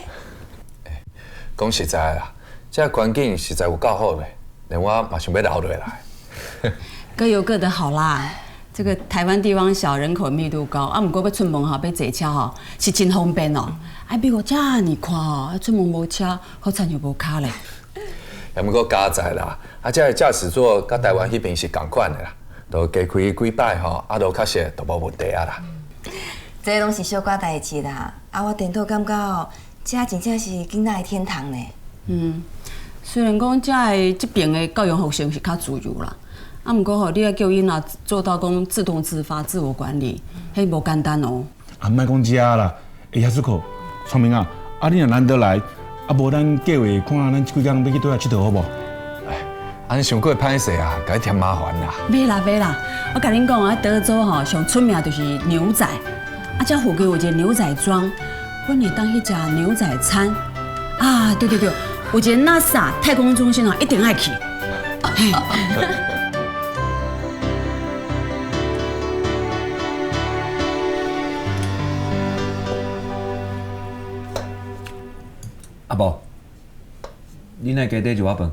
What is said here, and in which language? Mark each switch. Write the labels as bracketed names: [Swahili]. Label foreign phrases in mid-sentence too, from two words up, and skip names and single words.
[Min Nan Chinese] 讲实在啦，这环境实在有够好嘞，连我嘛想要留落来。各有各的好啦，这个台湾地方小，人口密度高，啊，不过要出门哈，要坐车哈，是真方便哦。啊，美国遮尔宽哦，出门无车，好惨又无卡嘞。也不过加载啦，啊，这驾驶座甲台湾迄边是同款的啦。都加开几摆吼，啊，都确实都无问题啊啦。这拢是小可代志啦，啊，我颠倒感觉哦，这真正是囡仔的天堂呢。虽然讲这边的教育学生是较自由啦，啊，不过吼，你要叫囡仔做到讲自动自发、自我管理，迄无简单哦。啊，莫讲这啦，会遐出口，聪明啊！啊，你若难得来，啊，无咱计划看咱这几天要去倒来佚佗好无？安想过歹势啊，该添麻烦啦。袂啦，我甲恁讲啊，德州吼上出名就是牛仔，啊，这附近有一个牛仔庄，阮会当去食牛仔餐。啊，对，有一个 NASA 太空中心啊，一定爱去。阿婆，你那家底一碗饭。